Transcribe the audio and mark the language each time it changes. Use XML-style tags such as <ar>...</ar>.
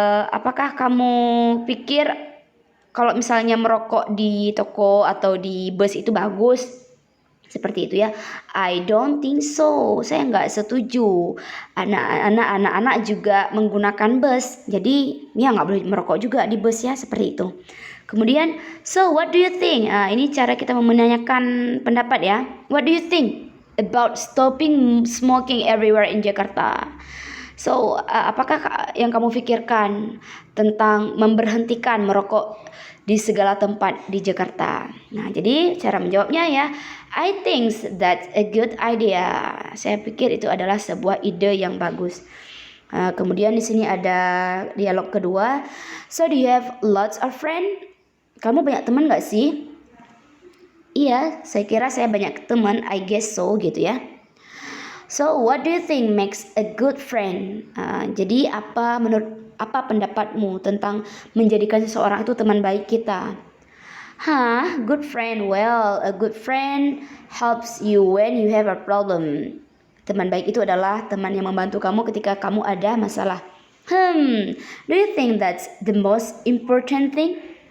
<id>Apakah kamu pikir kalau misalnya merokok di toko atau di bus itu bagus? Seperti itu ya.</id> <en>I don't think so.</en> <id>Saya nggak setuju. Anak-anak juga menggunakan bus. Jadi ya nggak boleh merokok juga di bus ya, seperti itu. Kemudian,</id> <en>so what do you think?</en> <id>Ini cara kita menanyakan pendapat ya.</id> <en>What do you think about stopping smoking everywhere in Jakarta?</en> <id>So, apakah yang kamu pikirkan tentang memberhentikan merokok di segala tempat di Jakarta? Nah, jadi cara menjawabnya ya,</id> <en>I think that's a good idea.</en> <id>Saya pikir itu adalah sebuah ide yang bagus. Kemudian di sini ada dialog kedua.</id> <en>So, do you have lots of friends?</en> <id>Kamu banyak teman gak sih? Iya, saya kira saya banyak teman.</id> <en>I guess so,</en> <id>gitu ya.</id> <en>So, what do you think makes a good friend?</en> <id>Jadi apa pendapatmu tentang menjadikan seseorang itu teman baik kita?</id> <en>Good friend. Well, a good friend helps you when you have a problem.</en> <id>Teman baik itu adalah teman yang membantu kamu ketika kamu ada masalah.</id> <en>Do you think that's the most important thing?</en>